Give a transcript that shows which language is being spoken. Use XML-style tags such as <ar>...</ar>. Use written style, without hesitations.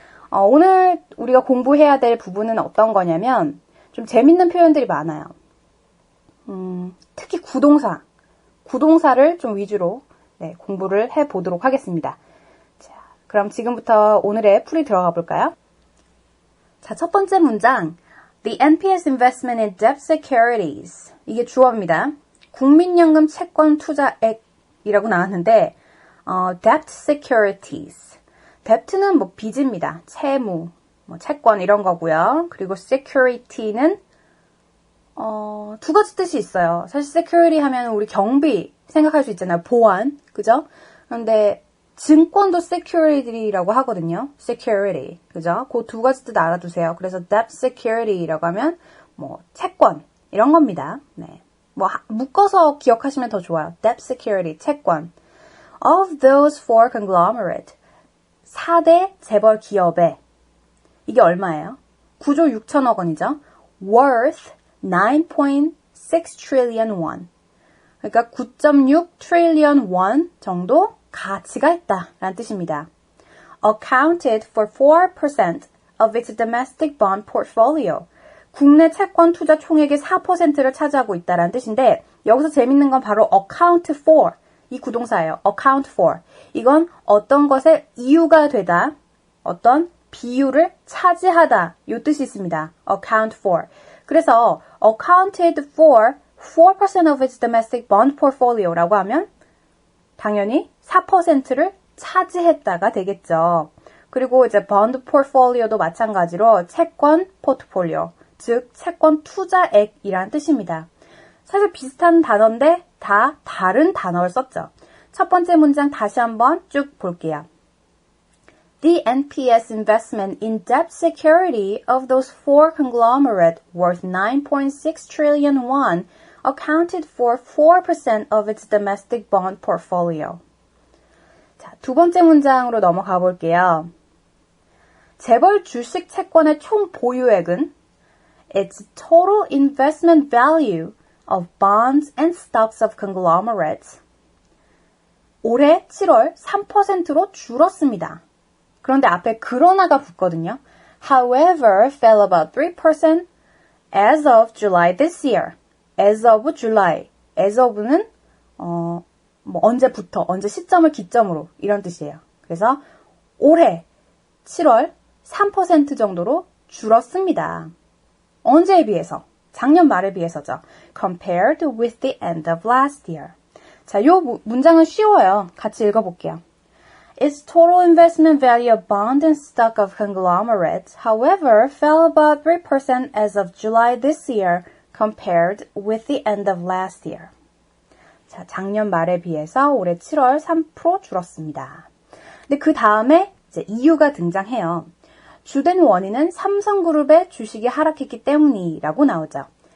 <ko>오늘 우리가 공부해야 될 부분은 어떤 거냐면 좀 재밌는 표현들이 많아요. 특히 구동사를 좀 위주로 공부를 해보도록 하겠습니다. 자, 그럼 지금부터 오늘의 풀이 들어가 볼까요?</ko> <en>자, 첫 번째 문장, The NPS investment in debt securities.</en> <ko>이게 주어입니다. 국민연금 채권 투자액이라고 나왔는데, debt securities. debt는 뭐 빚입니다. 채무, 뭐 채권 이런 거고요. 그리고 security는 두 가지 뜻이 있어요. 사실 security 하면 우리 경비 생각할 수 있잖아요. 보안, 그죠? 그런데 증권도 security라고 하거든요. security, 그죠? 그 두 가지 뜻 알아두세요. 그래서 debt security라고 하면 뭐 채권 이런 겁니다. 네, 뭐 묶어서 기억하시면 더 좋아요.</ko> <en>debt security, 채권. Of those four conglomerate,</en> <ko>4대 재벌 기업에 이게 얼마예요? 9조 6천억 원이죠.</ko> <en>worth 9.6 trillion won.</en> <ko>그러니까</ko> <en>9.6 trillion won</en> <ko>정도 가치가 있다라는 뜻입니다.</ko> <en>Accounted for 4% of its domestic bond portfolio.</en> <ko>국내 채권 투자 총액의 4%를 차지하고 있다라는 뜻인데 여기서 재밌는 건 바로 account for. 이 구동사예요. account for. 이건 어떤 것의 이유가 되다, 어떤 비율을 차지하다 이 뜻이 있습니다. account for. 그래서</ko> <en>accounted for 4% of its domestic bond portfolio</en> <ko>라고 하면 당연히 4%를 차지했다가 되겠죠. 그리고 이제 bond portfolio도 마찬가지로 채권 포트폴리오, 즉 채권 투자액이란 뜻입니다. 사실 비슷한 단어인데 다 다른 단어를 썼죠. 첫 번째 문장 다시 한번 쭉 볼게요.</ko> <en>The NPS investment in debt security of those four conglomerates worth 9.6 trillion won accounted for 4% of its domestic bond portfolio.</en> <ko>자, 두 번째 문장으로 넘어가 볼게요. 재벌 주식 채권의 총 보유액은</ko> <en>its total investment value of bonds and stocks of conglomerates</en> <ko>올해 7월 3%로 줄었습니다. 그런데 앞에 그러나가 붙거든요.</ko> <en>However, fell about 3% as of July this year. as of July.</en> <ko>as of는 뭐 언제부터, 언제 시점을 기점으로 이런 뜻이에요. 그래서 올해 7월 3% 정도로 줄었습니다. 언제에 비해서? 작년 말에 비해서죠.</ko> <en>Compared with the end of last year.</en> <ko>자, 요 문장은 쉬워요. 같이 읽어볼게요.</ko> <en>Its total investment value of bond and stock of conglomerates, however, fell about 3% as of July this year compared with the end of last year.</en> <ko>자, 작년 말에 비해서 올해 7월 3% 줄었습니다. 근데 그 다음에 이제 이유가 등장해요. 주된 원인은 삼성그룹의 주식이 하락했기 때문이라고 나오죠.</ko>